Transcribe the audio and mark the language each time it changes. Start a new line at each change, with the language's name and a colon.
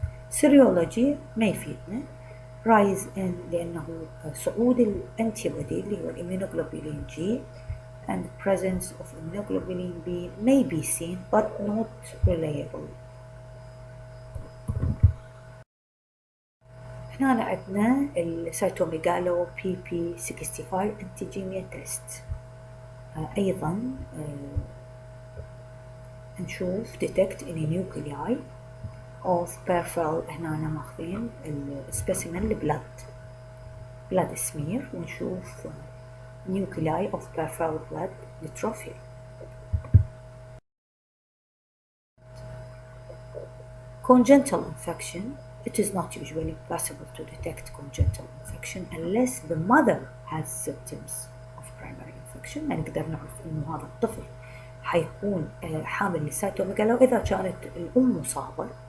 Arabic: سيريولوجي ما يفيدنا، رايز ان لانه صعود الانتي بودي اللي هو الاميونوغلوبولين جي
English: and presence of immunoglobulin B may be seen but not reliable.
Arabic: هنا عندنا السيتوميجالو PP65 انتيجينيا تيست. ايضا نشوف
English: detect any nuclei of peripheral.
Arabic: هنا ماخذين السبيسيمن blood smear، ونشوف
English: nuclei of peripheral blood neutrophil. Congenital infection. It is not usually possible to detect congenital infection unless the mother has symptoms of primary infection.
Arabic: ما نقدر نعرف إنه هذا الطفل حيكون حامل للسيتوميجالو إذا كانت الأم مصابة.